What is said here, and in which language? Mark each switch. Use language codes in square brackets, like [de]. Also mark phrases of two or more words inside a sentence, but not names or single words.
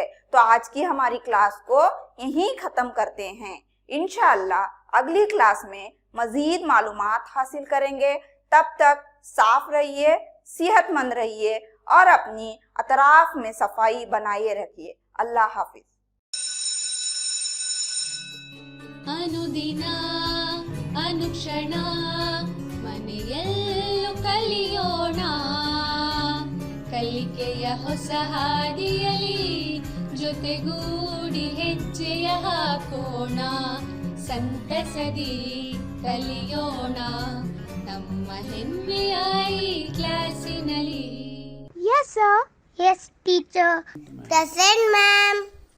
[ur] تو آج کی ہماری کلاس کو یہیں ختم کرتے ہیں. انشاءاللہ اگلی کلاس میں مزید معلومات حاصل کریں گے. تب تک صاف رہیے, صحت مند رہیے اور اپنی اطراف میں صفائی بنائے رکھیے. اللہ حافظ. [kn] ಅನುದಿನ ಅನುಕ್ಷಣ ಮನೆಯಲ್ಲೂ ಕಲಿಯೋಣ, ಕಲಿಕೆಯ ಹೊಸ ಹಾದಿಯಲಿ ಜೊತೆಗೂಡಿ ಹೆಜ್ಜೆಯ ಹಾಕೋಣ, ಸಂತಸದಿ ಕಲಿಯೋಣ ನಮ್ಮ ಹೆಮ್ಮೆಯ ಈ ಕ್ಲಾಸಿನಲ್ಲಿ. [en] Yes, sir. Yes, teacher. Present, ma'am.